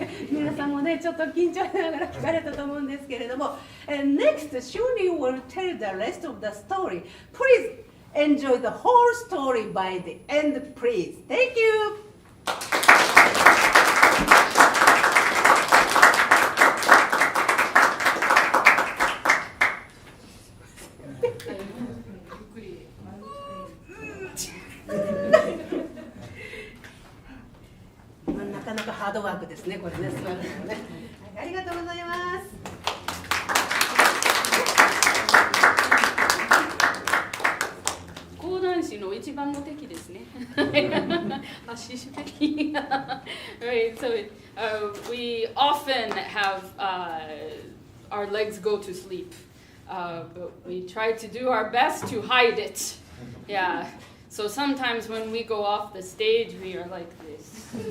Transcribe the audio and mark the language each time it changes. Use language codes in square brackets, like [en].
[ja] 皆さんもね、ちょっと緊張しながら聞かれたと思うんですけれども、 [en] Next, Shuri will tell the rest of the story. Please enjoy the whole story by the end, please. Thank you. [ja] なかなかハードワークですね、これね、座るのね。ありがとうございます。講談師の一番の敵ですね。足しべき。 [en] Right, so we often have our legs go to sleep, but we try to do our best to hide it. Yeah. So sometimes when we go off the stage, we are like this.